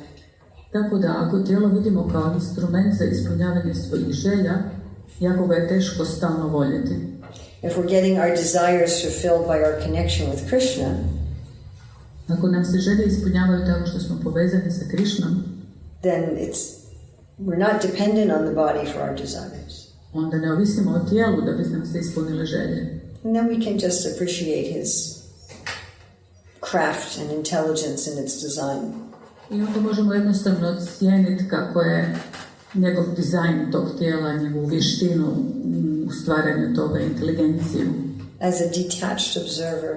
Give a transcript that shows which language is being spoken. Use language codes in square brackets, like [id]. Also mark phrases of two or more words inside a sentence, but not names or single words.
[hr] Tako da, ako tijelo vidimo kao instrument za ispunjavanje svojih želja, jako ga je teško stalno voljeti. [en] If we're getting our desires fulfilled by our connection with Krishna, [hr] ako nam se želje ispunjavaju tako što smo povezani sa Krišnom, [en] then we're not dependent on the body for our desires. [hr] onda ne ovisimo o tijelu da bi nam se ispunile želje. [en] And then we can just appreciate his craft and intelligence in its design. [hr] I onda možemo jednostavno cijeniti kako je njegov dizajn tog tijela, njegovu vještinu u stvaranju toga, inteligenciju. [en] As a detached observer.